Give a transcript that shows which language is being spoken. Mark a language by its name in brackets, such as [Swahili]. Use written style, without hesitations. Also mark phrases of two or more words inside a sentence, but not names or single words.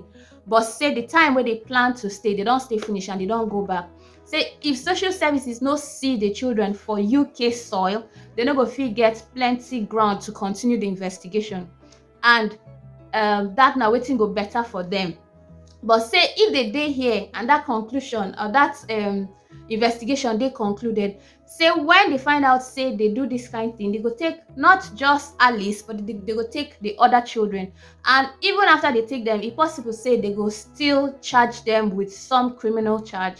[Nigerian Pidgin] But say the time where they plan to stay, they don't stay finish and they don't go back. Say if social services no see the children for UK soil, they no go fit get plenty ground to continue the investigation, and that now wetin go better for them. But say if they dey here and that conclusion or that investigation they concluded, say when they find out say they do this kind thing, they go take not just Alice, but they go take the other children, and even after they take them, if possible say they go still charge them with some criminal charge.